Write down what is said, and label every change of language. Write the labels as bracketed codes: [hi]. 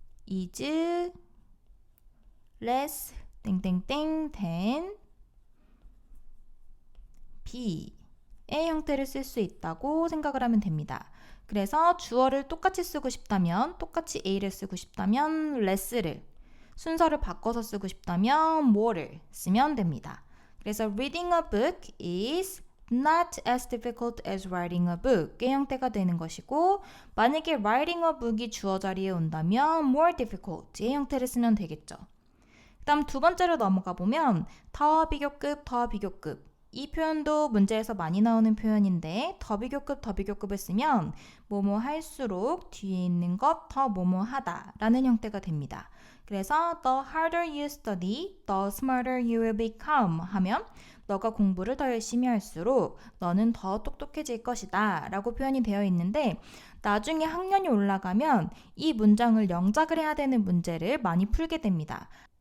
[ko] is less 땡땡땡 than B의 형태를 쓸 수 있다고 생각을 하면 됩니다. 그래서 주어를 똑같이 쓰고 싶다면 똑같이 A를 쓰고 싶다면 less를 순서를 바꿔서 쓰고 싶다면 more를 쓰면 됩니다. 그래서 [en] reading a book is not as difficult as writing a book의 [ko] 형태가 되는 것이고 만약에 [en] writing a book이 [ko] 주어 자리에 온다면 [en] more difficult의 [ko] 형태를 쓰면 되겠죠. 그 다음 두 번째로 넘어가 보면 더 비교급, 더 비교급 이 표현도 문제에서 많이 나오는 표현인데 더 비교급을 쓰면 뭐뭐 할수록 뒤에 있는 것 더 뭐뭐 하다 라는 형태가 됩니다. 그래서 [en] the harder you study, the smarter you will become [ko] 하면 너가 공부를 더 열심히 할수록 너는 더 똑똑해질 것이다 라고 표현이 되어 있는데 나중에 학년이 올라가면 이 문장을 영작을 해야 되는 문제를 많이 풀게 됩니다.